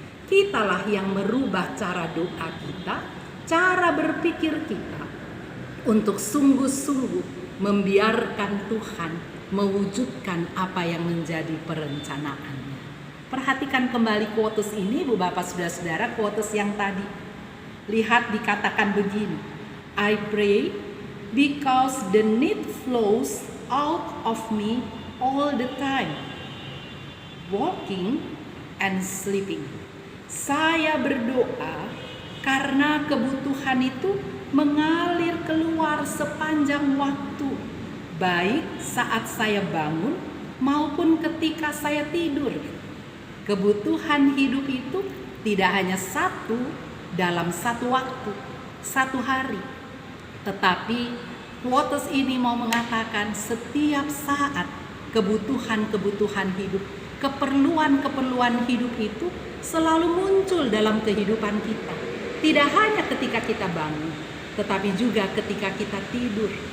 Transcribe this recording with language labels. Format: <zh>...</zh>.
<id>Kitalah yang merubah cara doa kita, cara berpikir kita, untuk sungguh-sungguh membiarkan Tuhan mewujudkan apa yang menjadi perencanaannya. Perhatikan kembali quotes ini, Bu Bapak Saudara-saudara, quotes yang tadi. Lihat dikatakan begini,</id> <en>I pray because the need flows out of me all the time, walking and sleeping.</en> <id>Saya berdoa karena kebutuhan itu mengalir keluar sepanjang waktu, baik saat saya bangun maupun ketika saya tidur. Kebutuhan hidup itu tidak hanya satu dalam satu waktu, satu hari, tetapi quotes ini mau mengatakan setiap saat kebutuhan-kebutuhan hidup, keperluan-keperluan hidup itu selalu muncul dalam kehidupan kita. Tidak hanya ketika kita bangun, tetapi juga ketika kita tidur.</id>